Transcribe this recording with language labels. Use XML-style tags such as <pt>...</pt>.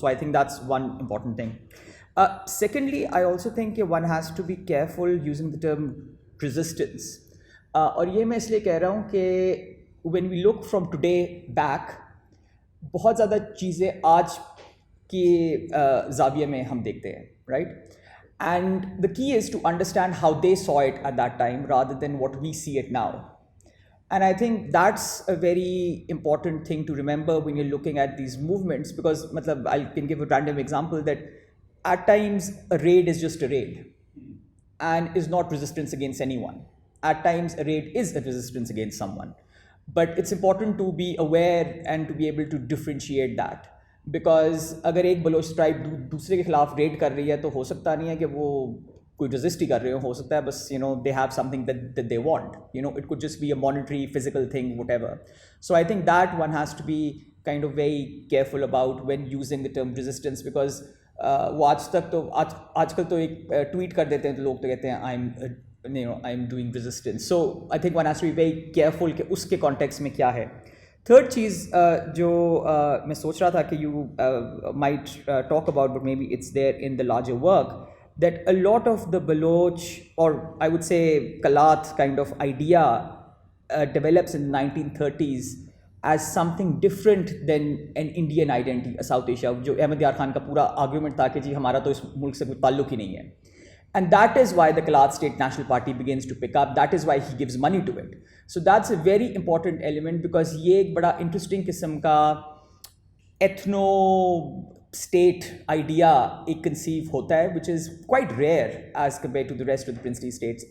<en>So I think that's one important thing. Secondly, I also think one has to be careful using the term resistance.</en> <ur>اور یہ میں اس لیے کہہ رہا ہوں کہ</ur> <en>when we look from today back,</en> <ur>بہت زیادہ چیزیں آج کی زاویے میں ہم دیکھتے ہیں, right?</ur> <en>And the key is to understand how they saw it at that time rather than what we see it now. And I think that's a very important thing to remember when you're looking at these movements, because I can give a random example that at times a raid is just a raid and is not resistance against anyone. At times a raid is a resistance against someone. But it's important to be aware and to be able to differentiate that. Because</en> <ur>اگر ایک Baloch tribe دوسرے کے خلاف red کر رہی ہے تو ہو سکتا نہیں ہے کہ وہ کوئی رزسٹ ہی کر رہے ہو سکتا ہے بس</ur> <en>they have something that they want, it could just be a monetary physical thing, whatever. So I think that one has to be kind of very careful about when using the term resistance, because</en> <ur>وہ آج کل تو ایک tweet کر دیتے ہیں تو لوگ تو کہتے ہیں</ur> <en>I'm doing resistance. So I think one has to be very careful</en> <ur>کہ اس کے کانٹیکس میں کیا ہے. تھرڈ چیز جو میں سوچ رہا تھا کہ</ur> <en>you might talk about, but maybe it's there in the larger work, that a lot of the Baloch, or I would say Kalat kind of idea develops in the 1930s as something different than an Indian identity, a South Asia,</en> <ur>جو احمد یار خان کا پورا argument تھا کہ جی ہمارا تو اس ملک سے کوئی تعلق ہی نہیں ہے.</ur> <en>And that is why the Kalat State National Party begins to pick up. That is why he gives money to it. So that's a very important element, because</en> <ur>یہ ایک بڑا</ur> <en>interesting قسم کا ethno state idea ایک conceive ہوتا ہے, which is quite rare as compared to the rest of the princely states.</en>